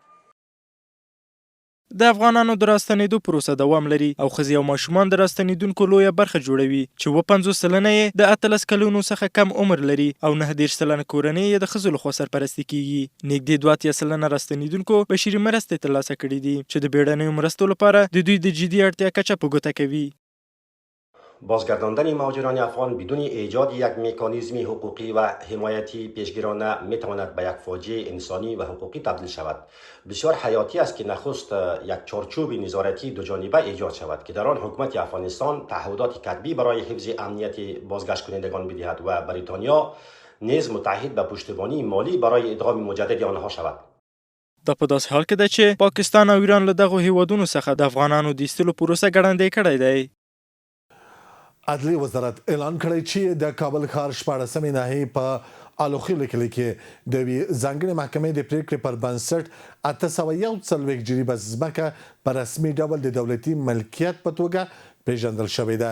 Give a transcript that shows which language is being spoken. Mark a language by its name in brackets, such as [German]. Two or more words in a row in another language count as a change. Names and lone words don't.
[Pashto] د افغانانو د راستنېدو پروسه دوام لري او ښځې او ماشومان د راستنېدونکو لویه برخه جوړوي چې 50 سلنه یې د 18 کلونو څخه کم عمر لري او 29 سلنه کورنۍ یې د ښځو لخوا سرپرستي کیږي. نږدې 2 سلنه راستنېدونکو بشري مرستې ترلاسه کړي دي چې د بیړنیو مرستو لپاره د دوی د جدي اړتیا کچه په ګوته کوي. [Persian] بازگرداندن مهاجران افغان بدون ایجاد یک مکانیزم حقوقی و حمایتی پیشگیرانه میتواند به یک فاجعه انسانی و حقوقی تبدیل شود. بسیار حیاتی است که نخست یک چارچوب نظارتی دو جانبه ایجاد شود که در آن حکومت افغانستان تعهدات کتبی برای حفظ امنیت بازگشت کنندگان بدهد و بریتانیا نیز متعهد به پشتیبانی مالی برای ادغام مجدد آنها شود. [Pashto] دا په داسې حال کې ده چې پاکستان او ایران له دغو هیوادونو څخه د افغانانو د ایستلو پروسه ګړندۍ کړی دی. عدلیې وزارت اعلان کړی چې د کابل ښار 14مې ناحیې په الوخیلو کلي کې د یوې ځانګړې محکمې د پریکړې پر بنسټ 841 جریبه ځمکه په رسمي ډول د دولتي ملکیت په توګه پیژندل شوې ده.